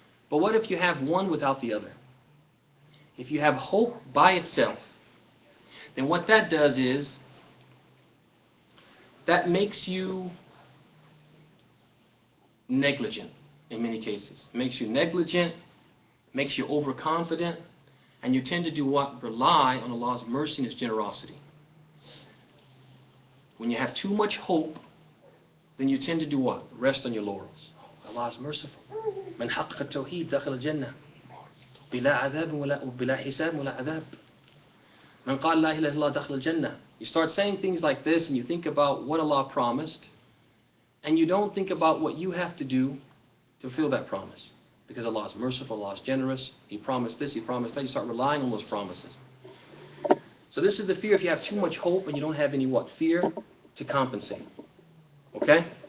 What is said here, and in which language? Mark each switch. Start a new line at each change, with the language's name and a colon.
English: But what if you have one without the other? If you have hope by itself, then what that does is that makes you negligent in many cases. Makes you negligent, makes you overconfident, and you tend to do what? Rely on Allah's mercy and His generosity. When you have too much hope, then you tend to do what? Rest on your laurels. Allah is merciful.
Arabic: من حقق التوحيد دخل الجنة بلا عذاب ولا بلا حساب ولا عذاب. من قال لا إله إلا الله دخل الجنة.
English: You start saying things like this and you think about what Allah promised, and you don't think about what you have to do to fulfill that promise. Because Allah is merciful, Allah is generous, He promised this, He promised that. You start relying on those promises. So this is the fear if you have too much hope and you don't have any what? Fear to compensate. Okay?